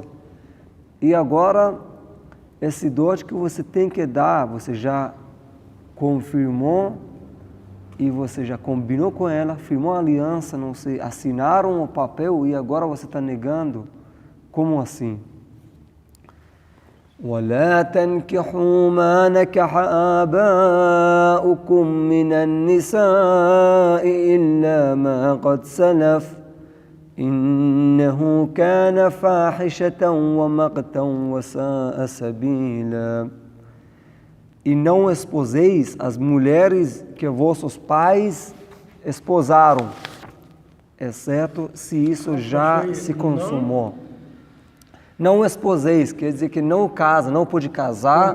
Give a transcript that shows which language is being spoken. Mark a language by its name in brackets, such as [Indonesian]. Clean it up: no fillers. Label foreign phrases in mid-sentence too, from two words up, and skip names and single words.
[Portuguese] E agora, esse dote que você tem que dar, você já confirmou e você já combinou com ela, firmou a aliança, não sei, assinaram o papel e agora você está negando. Como assim? [Arabic] وَلَا تَنْكِحُوا مَا نَكَحَ آبَاؤُكُمْ مِنَ النِّسَاءِ إِلَّا مَا قَدْ سَلَفَ إِنَّهُ كَانَ فَاحِشَةً وَمَقْتًا وَسَاءَ سَبِيلًا. [Portuguese] E não esposeis as mulheres que vossos pais esposaram, exceto se isso já se consumou. Não esposeis, quer dizer que não casa, não pode casar.